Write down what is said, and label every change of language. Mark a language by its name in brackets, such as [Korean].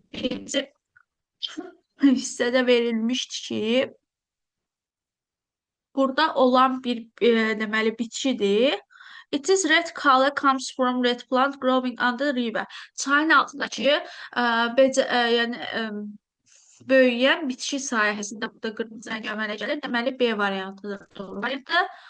[Azerbaijani] Birinci hissədə verilmişdi ki, burada yəni bir deməli bitkidir. [English] It is red color comes from red plant growing on the river. [Azerbaijani] Çayın altındakı yəni böyüyən bitki sayəsində burada qırmızı rəng əmələ gəlir. Deməli B variantıdır doğru variantı.